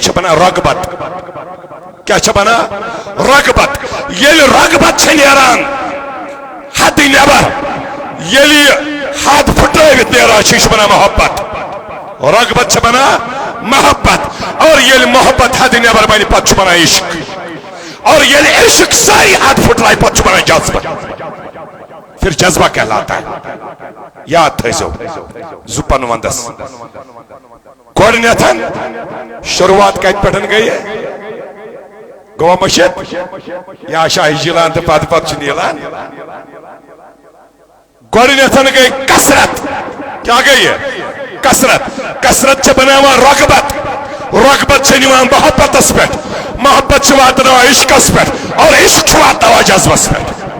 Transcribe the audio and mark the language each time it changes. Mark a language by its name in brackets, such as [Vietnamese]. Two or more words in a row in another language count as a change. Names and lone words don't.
[Kashmiri] چھِ بنان رغبت کیٛاہ چھِ بنان رغبت ییٚلہِ رغبت چھِ نیران حدٕ نٮ۪بر ییٚلہِ یہِ حد پھٕٹرٲوِتھ نیران چھِ یہِ چھُ بنان محبت رغبت چھِ بنان محبت اور ییٚلہِ محبت حدٕ نٮ۪بر بنہِ پتہٕ چھُ بنان عشق اور ییٚلہِ عشق ساری حد پھٕٹرایہِ پتہٕ چھُ بنان جذبہ [Urdu] پھر جذبہ کہلاتا ہے [Kashmiri] یاد تھٲیزیو زٕ پنوندس گۄڈٕنیتھ شروعات کتہِ پٮ۪ٹھ گٔیے گوٚوا مٔشِتھ یا شاہی جیلان تہٕ پتہٕ پتہٕ چھُ نیلان گۄڈٕنیتھ گٔے کثرت کیٛاہ گٔیے کثرت چھِ بناوان رغبت رغبت چھِ نِوان محبتس پٮ۪ٹھ محبت چھِ واتناوان عشقس پٮ۪ٹھ اور عشق چھُ واتناوان جذبس پٮ۪ٹھ